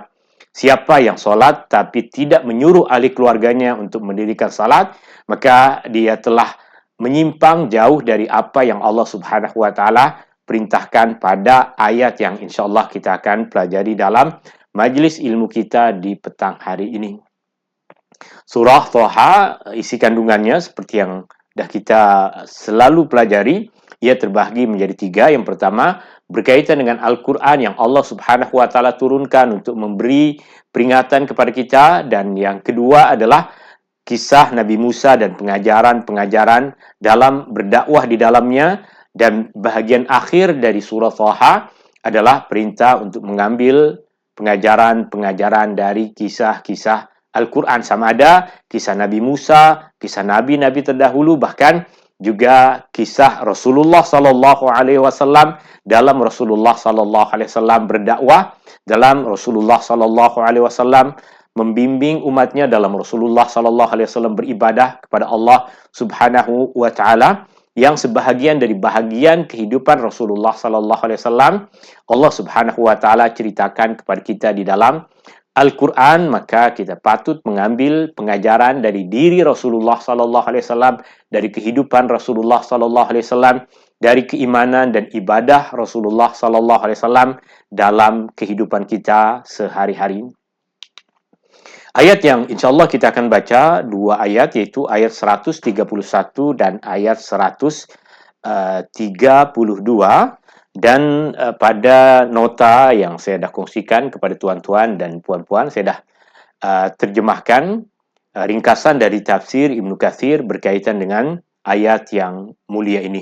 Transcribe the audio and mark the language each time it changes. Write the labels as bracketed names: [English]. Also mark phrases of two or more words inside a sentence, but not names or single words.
[Malay] Siapa yang solat tapi tidak menyuruh ahli keluarganya untuk mendirikan salat, maka dia telah menyimpang jauh dari apa yang Allah [Arabic] سبحانه وتعالى [Malay] perintahkan pada ayat yang insyaAllah kita akan pelajari dalam majlis ilmu kita di petang hari ini. Surah Thaha, isi kandungannya seperti yang dah kita selalu pelajari, ia terbahagi menjadi 3. Yang pertama, berkaitan dengan Al-Quran yang Allah [Arabic] سبحانه وتعالى [Malay] turunkan untuk memberi peringatan kepada kita, dan yang kedua adalah kisah Nabi Musa dan pengajaran-pengajaran dalam berdakwah di dalamnya, dan bahagian akhir dari surah Thaha adalah perintah untuk mengambil pengajaran-pengajaran dari kisah-kisah Al-Quran, sama ada kisah Nabi Musa, kisah Nabi-Nabi terdahulu, bahkan juga kisah Rasulullah [Arabic] صلى الله عليه وسلم [Malay] dalam Rasulullah [Arabic] صلى الله عليه وسلم [Malay] berdakwah, dalam Rasulullah [Arabic] صلى الله عليه وسلم [Malay] membimbing umatnya, dalam Rasulullah [Arabic] صلى الله عليه وسلم [Malay] beribadah kepada Allah [Arabic] سبحانه وتعالى, [Malay] yang sebahagian dari bahagian kehidupan Rasulullah [Arabic] صلى الله عليه وسلم [Malay] Allah [Arabic] سبحانه وتعالى [Malay] ceritakan kepada kita di dalam Al-Quran. Maka kita patut mengambil pengajaran dari diri Rasulullah [Arabic] صلى الله عليه وسلم, [Malay] dari kehidupan Rasulullah [Arabic] صلى الله عليه وسلم, [Malay] dari keimanan dan ibadah Rasulullah [Arabic] صلى الله عليه وسلم [Malay] dalam kehidupan kita sehari-hari. Ayat yang insyaAllah kita akan baca 2 ayat, yaitu ayat 131 dan ayat 132. Dan pada nota yang saya dah kongsikan kepada tuan-tuan dan puan-puan, saya dah terjemahkan ringkasan dari tafsir Ibnu Katsir berkaitan dengan ayat yang mulia ini.